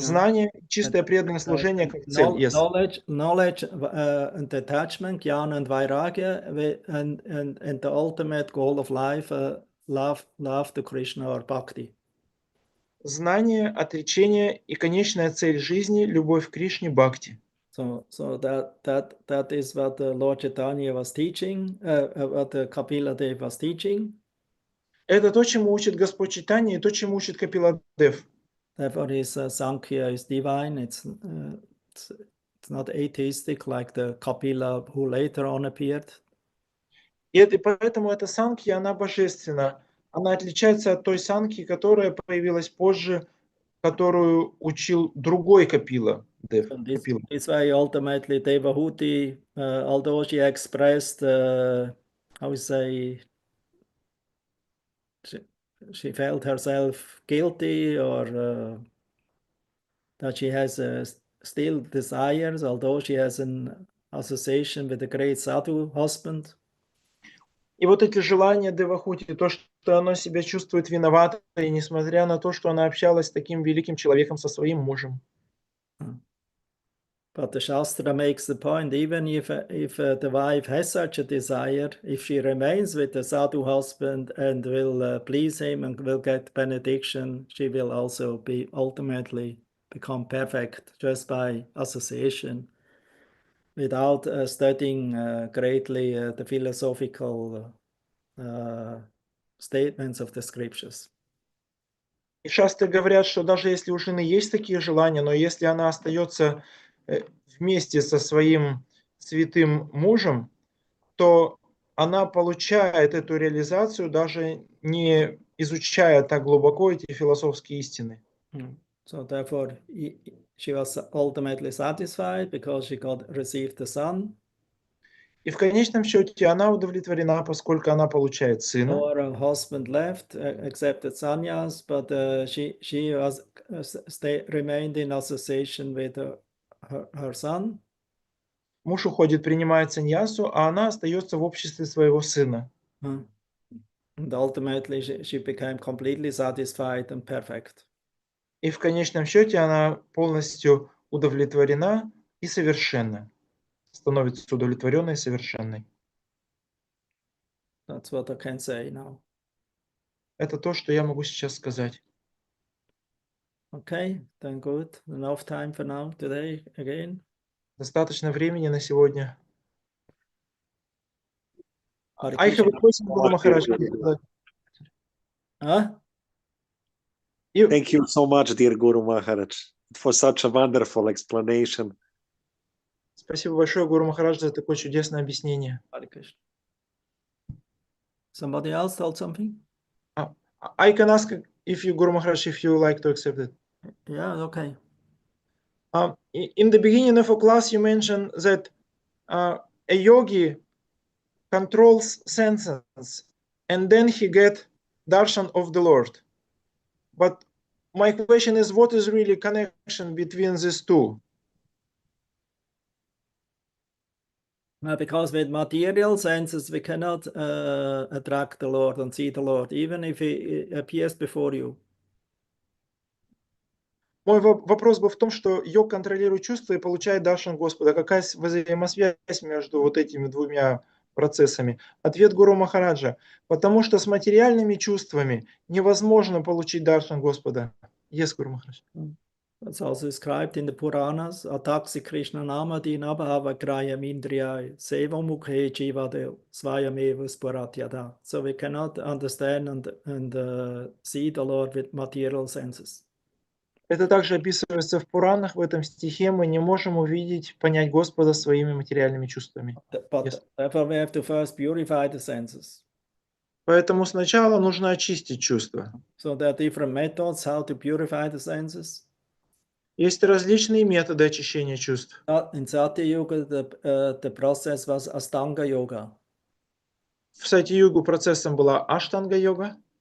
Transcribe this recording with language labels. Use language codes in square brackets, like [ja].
[ru] знание, чистое преданное служение как цель. [en] Yes. Knowledge and attachment, jnana and vairagya, and the ultimate goal of life, love to Krishna or bhakti. [ru] Знание, отречение и конечная цель жизни – любовь к Кришне, бхакти. [en] So that is what Lord Chaitanya was teaching, what Kapila Dev was teaching. [ru] Это то, чему учит Господь Чайтанья, и то, чему учит Капила Дев. [en] Therefore, his Sankhya is divine. It's not atheistic like the Kapila who later on appeared. [ru] И поэтому эта санкхья, она божественна. Она отличается от той санкхи, которая появилась позже, которую учил другой Капила Дев. [en] And this way, ultimately, Devahuti, although she expressed, how we say, she felt herself guilty or that she has still desires, although she has an association with a great sadhu husband. [ru] И вот эти желания Девахути, то, что она себя чувствует виноватой, несмотря на то, что она общалась с таким великим человеком, со своим мужем. [en] But the Shastra makes the point, even if the wife has such a desire, if she remains with the sadhu husband and will please him and will get benediction, she will also be ultimately become perfect just by association, without studying greatly the philosophical statements of the scriptures. [ru] И шастры говорят, что даже если у жены есть такие желания, но если она остается вместе со своим святым мужем, то она получает эту реализацию, даже не изучая так глубоко эти философские истины. [en] So therefore, she was ultimately satisfied because she received the son. [ru] И в конечном счете она удовлетворена, поскольку она получает сына. [en] Or her husband left, accepted sannyas, but she was remained in association with her son. [ru] Муж уходит, принимает саньясу, а она остается в обществе своего сына. [en] And ultimately, she became completely satisfied and perfect. [ru] И в конечном счете она полностью удовлетворена и совершенна. Становится удовлетворенной и совершенной. [en] That's what I can say now. [ru] Это то, что я могу сейчас сказать. [en] Okay, then good. Enough time for now today again. [ru] Достаточно времени на сегодня. [en] Hare I have a Krishna. question, Guru Maharaj. Huh? Thank you so much, dear Guru Maharaj, for such a wonderful explanation. [ru] Спасибо большое, Гуру Махарадж, за такое чудесное объяснение. [en] Hare Krishna. Somebody else told something? I can ask if you, Guru Maharaj, if you like to accept it. Yeah, okay. In the beginning of a class, you mentioned that a yogi controls senses, and then he get darshan of the Lord. But my question is, what is really connection between these two? Because with material senses, we cannot attract the Lord and see the Lord, even if he appears before you. [ru] Мой вопрос был в том, что йог контролирует чувства и получает даршан Господа. Какая взаимосвязь между вот этими двумя процессами? Ответ Гуру Махараджа. Потому что с материальными чувствами невозможно получить даршан Господа. Yes, Гуру Махарадж. [en] That's also described in the Puranas. [sa] Ataksi Krishna Namadi Nabhavakrayam Indriyai Seva Mukhe Jivade Svayameva Spuratyada. [en] So we cannot understand and see the Lord with material senses. [ru] Это также описывается в Пуранах. В этом стихе мы не можем увидеть, понять Господа своими материальными чувствами. [en] But therefore we have to first purify the senses. [ru] Поэтому сначала нужно очистить чувства. [en] So there are different methods how to purify the senses. [ru] Есть различные методы очищения чувств. [en] In Satya Yuga, the process was Astanga Yoga. [ru] В Сати-югу процессом была аштанга-йога.